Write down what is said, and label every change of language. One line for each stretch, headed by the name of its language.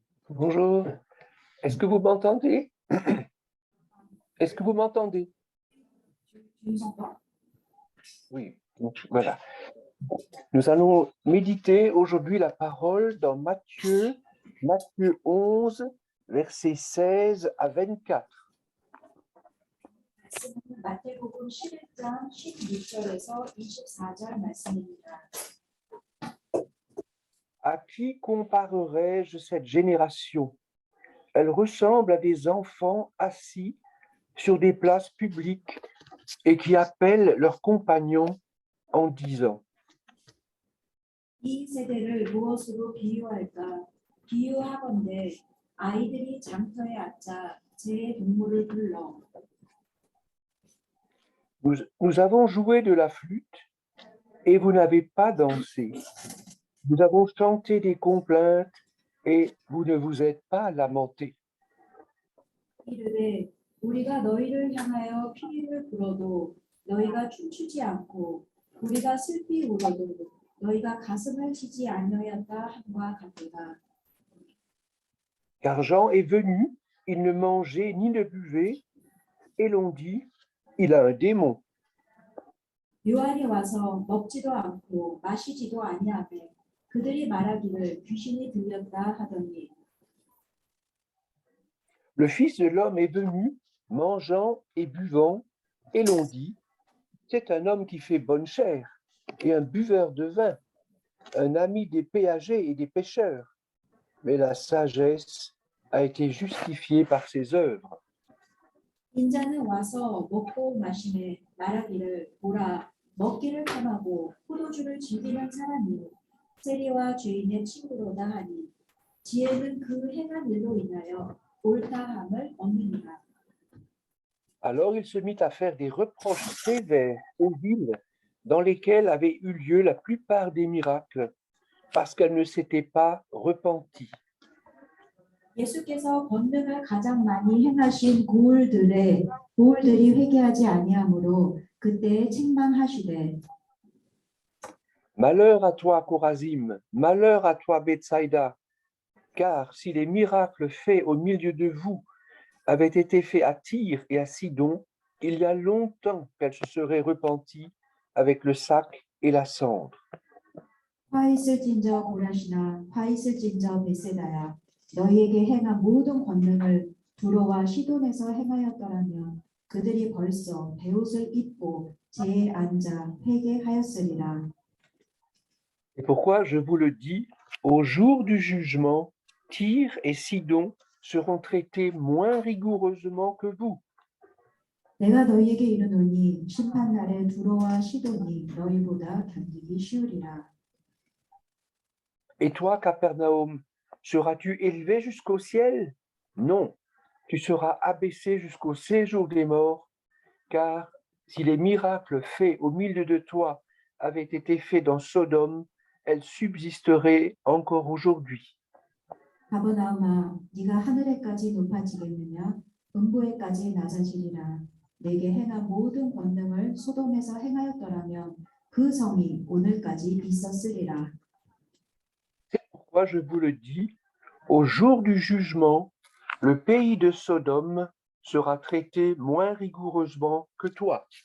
French: Bonjour, est-ce que vous m'entendez? Est-ce que vous m'entendez? Oui, donc voilà. Nous allons méditer aujourd'hui la parole dans Matthieu 11, versets 16 à 24.
Korean: 마태복음 11장 16절에서 24절 말씀입니다.
French: À qui comparerai-je cette génération? Elle ressemble à des enfants assis sur des places publiques et qui appellent leurs compagnons en disant:
Korean: 이 세대를 무엇으로 비유할까? 비유하건대 아이들이 장터에 앉아 제 동물을 불러
French: Nous avons joué de la flûte et vous n'avez pas dansé. Nous avons chanté des complaintes et vous ne vous êtes pas lamentés.
Korean: 이르되 우리가 너희를 향하여 피리를 불어도 너희가 춤추지 않고 우리가 슬피 울어도 너희가 가슴을 치지 아니하였다 함과 같도다.
French: Car Jean est venu, il ne mangeait ni ne buvait, et l'on dit: il a un démon.
Korean: 요한이 와서 먹지도 않고 마시지도 아니하며 그들이 말하기를 귀신이 들렸다 하더니
French: Le Fils de l'homme est venu, mangeant et buvant, et l'on dit: c'est un homme qui fait bonne chère et un buveur de vin, un ami des péagers et des pêcheurs. Mais la sagesse a été justifiée par ses œuvres.
Korean: 인자는 와서 먹고 마시매 말하기를 보라 먹기를 탐하고 포도주를 즐기는 사람이 세리와 죄인의 친구로다 하니 지혜는 그 행한 일로 인하여 옳다함을 얻느니라.
French: Alors il se mit à faire des reproches sévères aux villes dans lesquelles avaient eu lieu la plupart des miracles, parce qu'elles ne s'étaient pas repenties.
Korean: 예수께서 권능을 가장 많이 행하신 고울들이 회개하지 아니하므로 그때 책망하시되
French: Malheur à toi, Chorazim, malheur à toi, Bethsaïda, car si les miracles faits au milieu de vous avaient été faits à Tyr et à Sidon, il y a longtemps qu'elles se seraient repenties avec le sac et la cendre.
Korean: 화 있을진저 고라시나 화 있을진저 베세다야 너희에게 행한 모든 권능을 두로와 시돈에서 행하였더라면 그들이 벌써 베옷을 입고 재에 앉아 회개하였으리라.
French: Et pourquoi je vous le dis, au jour du jugement, Tyr et Sidon seront traités moins rigoureusement que vous.
Korean: 내가 너희에게 이르노니 심판날에 두로와 시돈이 너희보다 견디기 쉬우리라.
French: Et toi, Capernaum, seras-tu élevé jusqu'au ciel? Non, tu seras abaissé jusqu'au séjour des morts, car si les miracles faits au milieu de toi avaient été faits dans Sodome, elles subsisteraient encore aujourd'hui.
Korean: 가버나움아 네가 하늘에까지 높아지겠느냐 음부에까지 낮아지리라. 내게 행한 모든 권능을 소돔에서 행하였더라면 그 성이 오늘까지 있었으리라.
French: C'est pourquoi je vous le dis, au jour du jugement, le pays de Sodome sera traité moins rigoureusement que toi.